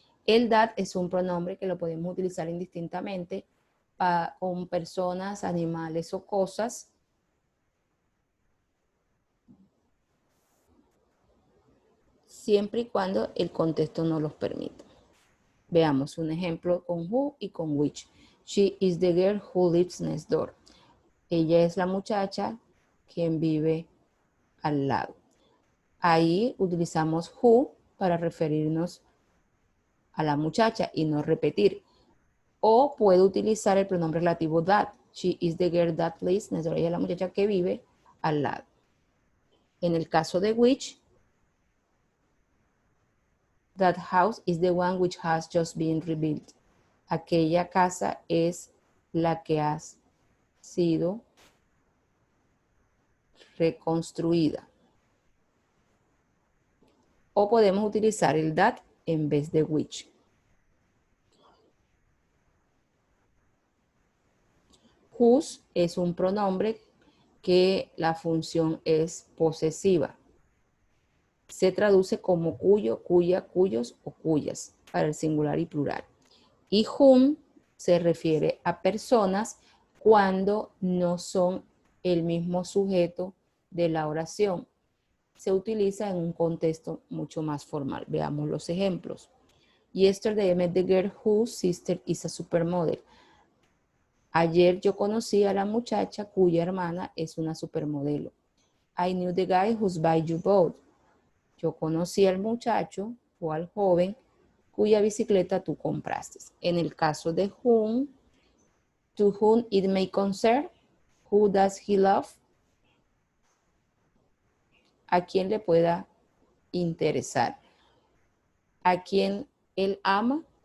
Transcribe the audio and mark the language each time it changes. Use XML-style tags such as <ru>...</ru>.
<es>El that es un pronombre que lo podemos utilizar indistintamente con personas, animales o cosas. Siempre y cuando el contexto no los permita. Veamos un ejemplo con who y con which.</es> <en>She is the girl who lives next door.</en> <es>Ella es la muchacha quien vive al lado. Ahí utilizamos who para referirnos a la muchacha y no repetir. O puedo utilizar el pronombre relativo that.</es> <en>She is the girl that lives next door.</en> <es>Ella es la muchacha que vive al lado. En el caso de</es> <en>which, that house is the one which has just been rebuilt.</en> <es>Aquella casa es la que ha sido reconstruida. O podemos utilizar el that en vez de which. Whose es un pronombre que la función es posesiva. Se traduce como cuyo, cuya, cuyos o cuyas para el singular y plural. Y whom se refiere a personas cuando no son el mismo sujeto de la oración. Se utiliza en un contexto mucho más formal. Veamos los ejemplos.</es> <en>Yesterday I met the girl whose sister is a supermodel.</en> <es>Ayer yo conocí a la muchacha cuya hermana es una supermodelo.</es> <en>I knew the guy whose bike you bought.</en> <es>Yo conocí al muchacho o al joven cuya bicicleta tú compraste. En el caso de whom,</es> <en>to whom it may concern, who does he love,</en> <es>a quien le pueda interesar, a quien él ama.</es>